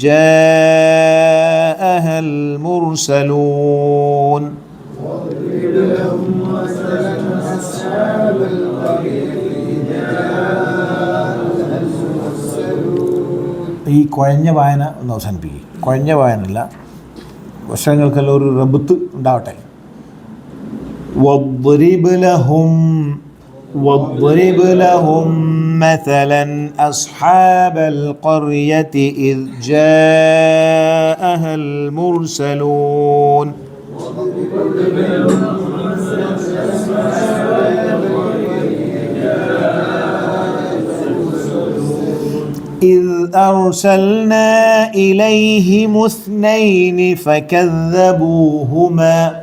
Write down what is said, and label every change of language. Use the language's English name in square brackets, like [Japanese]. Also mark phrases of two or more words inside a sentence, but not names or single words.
[Arabic] جاءها المرسلون واضرب لهم مثلا أصحاب القرية إذ جاءها المرسلون. [Malayalam] ഈ കുഴഞ്ഞ വായന ഒന്ന് അവസാനിപ്പിക്കുക. കുഴഞ്ഞ വായനല്ല, വർഷങ്ങൾക്കെല്ലാം ഒരു റബ്ത്ത് ഉണ്ടാവട്ടെ. [Arabic] واضرب لهم مثلا أصحاب القرية إذ جاءها المرسلون إذ أرسلنا إليهم 2 فكذبوهما